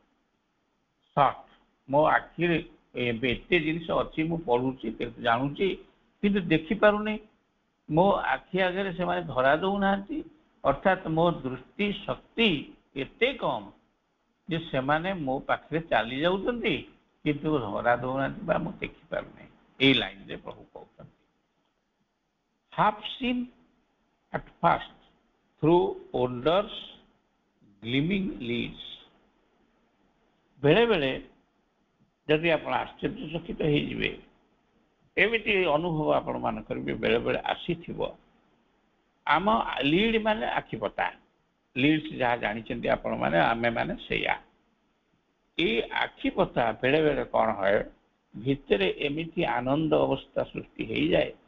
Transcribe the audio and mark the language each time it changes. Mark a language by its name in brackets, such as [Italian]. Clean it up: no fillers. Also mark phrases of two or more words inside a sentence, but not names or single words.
[Odia] ସଟ୍ ମୋ ଆଖିରେ ଏବେ ଏତେ ଜିନିଷ ଅଛି ମୁଁ ପଢୁଛି ଜାଣୁଛି କିନ୍ତୁ ଦେଖିପାରୁନି ମୋ ଆଖି ଆଗରେ ସେମାନେ ଧରା ଦଉନାହାନ୍ତି ଅର୍ଥାତ୍ ମୋ ଦୃଷ୍ଟି ଶକ୍ତି ଏତେ କମ୍ ଯେ ସେମାନେ ମୋ ପାଖରେ ଚାଲି ଯାଉଛନ୍ତି କିନ୍ତୁ ଧରା ଦଉନାହାନ୍ତି ବା ମୁଁ ଦେଖିପାରୁନି ଏଇ ଲାଇନରେ ପ୍ରଭୁ କହୁଛନ୍ତି [English] half seen at first through wonders gleaming leads [Odia] ବେଳେ ବେଳେ ଯଦି ଆପଣ ଆଶ୍ଚର୍ଯ୍ୟଚକିତ ହେଇଯିବେ ଏମିତି ଅନୁଭବ ଆପଣ ମାନଙ୍କର ବି ବେଳେ ବେଳେ ଆସିଥିବ ଆମ ଲିଡ୍ ମାନେ ଆଖିପତା ଲିଡ୍ସ ଯାହା ଜାଣିଛନ୍ତି ଆପଣମାନେ ଆମେମାନେ ସେଇଆ ଏଇ ଆଖିପତା ବେଳେ ବେଳେ କ'ଣ ହୁଏ ଭିତରେ ଏମିତି ଆନନ୍ଦ ଅବସ୍ଥା ସୃଷ୍ଟି ହେଇଯାଏ